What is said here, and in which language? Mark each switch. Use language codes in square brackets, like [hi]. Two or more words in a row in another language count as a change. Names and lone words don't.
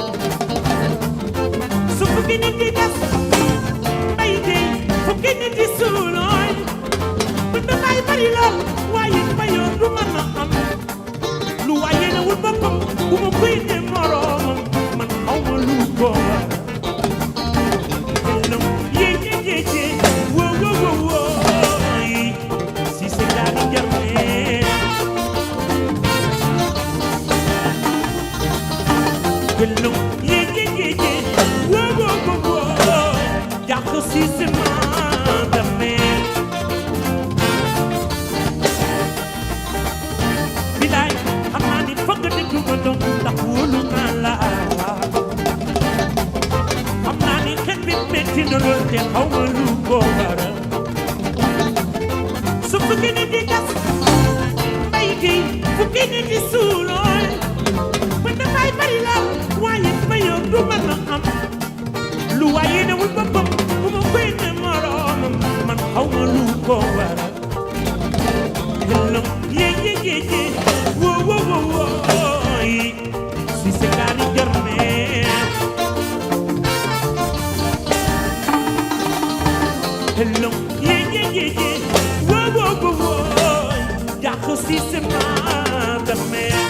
[wo] su fukki nit di gas mbay dey fukki nit di suulooy bu damay bari lool waaye mbayoo du mën a am lu waaye na wul boppam bu ma koy ne moroomam man xaw ma lu ko waral hello yéyéyéyé wo wo wo wo [fr] si c'est la [wo] di jarne hello yéyéyéyé wo wo wo wo jàq [fr] si c'est ma dame [wo] bilaay xam naa ni foog nga déglu ma doom ndax wóolu naa la xam naa ni xet bi metti na lool te xaw ma lu ko waral su fukki nit di gas mbay gi fukki nit di suulooy ba dafay bari laal waaye mbayoo du mën a am lu waaye ne wul boppam bu ma koy ne moroomam man xaw ma lu ko waral hello yéyéyéyé wo wo wo wo [fr] si c'est la [wo] di jarne hello yéyéyéyé wo wo wo wo jàq [fr] si c'est ma dame